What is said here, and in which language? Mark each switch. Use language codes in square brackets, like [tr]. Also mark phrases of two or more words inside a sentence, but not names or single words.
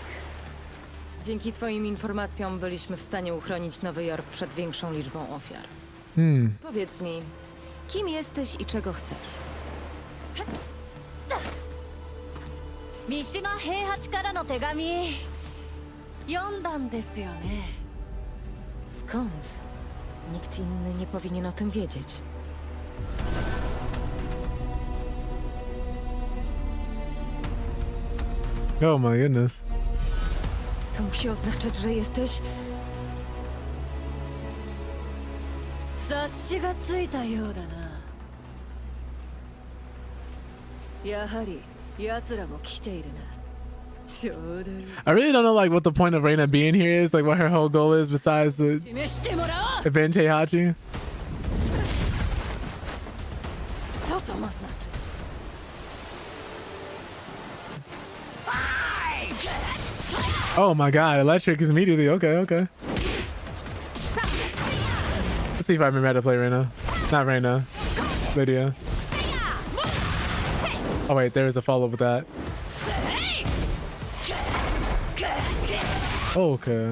[pl] Dzięki twoim informacjom byliśmy w stanie uchronić Nowy Jork przed większą liczbą ofiar. Powiedz mi, kim jesteś i czego chcesz? [ja] Mishima heihachi からの手紙読んだんですよね. [pl] Skąd? Nikt inny nie powinien o tym wiedzieć. [en] Oh my goodness. [pl] To musi oznaczać, że jesteś... [ja] 察しがついたようだな。やはり奴らも来ているな。ちょうどいい。 [en] I really don't know like what the point of Reina being here is, like what her whole goal is besides the avenge Heihachi. [pl] Co to ma znaczyć? [en] Oh my god, electric is immediately. Okay. Let's see if I remember how to play Reina. Not Reina. Lydia. Oh wait, there is a follow-up with that. Okay.